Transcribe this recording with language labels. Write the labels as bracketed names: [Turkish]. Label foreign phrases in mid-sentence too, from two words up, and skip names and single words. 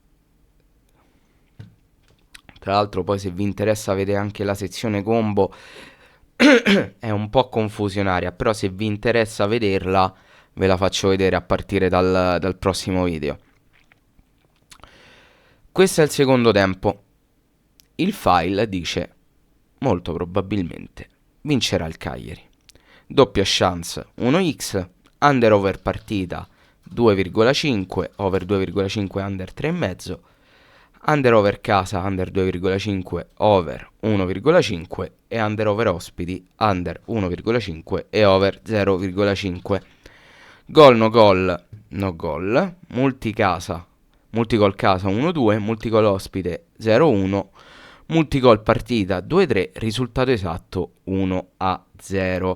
[Italian] Tra l'altro poi se vi interessa vedere anche la sezione combo è un po' confusionaria, però se vi interessa vederla ve la faccio vedere a partire dal prossimo video. Questo è il secondo tempo. Il file dice molto probabilmente vincerà il Cagliari. Doppia chance 1x, under over partita 2,5, over 2,5, under 3,5, under over casa, under 2,5, over 1,5 e under over ospiti, under 1,5 e over 0,5. Gol no gol, no gol, multicasa, multigol casa 1-2, multigol ospite 0-1, multigol partita 2-3, risultato esatto 1-0.